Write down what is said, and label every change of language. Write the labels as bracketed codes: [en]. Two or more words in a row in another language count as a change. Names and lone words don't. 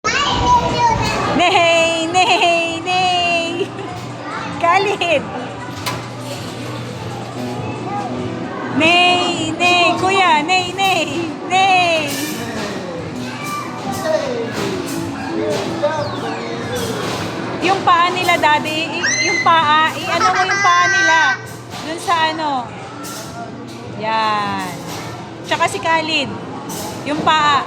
[tl] Nay! Nay! Nay! Khalid! Nay! Nay! Kuya! Nay! Nay! Nay! Yung paa nila, daddy, yung paa, ano mo yung paa nila? Dun sa ano? Yan. Tsaka si Khalid. Yung paa.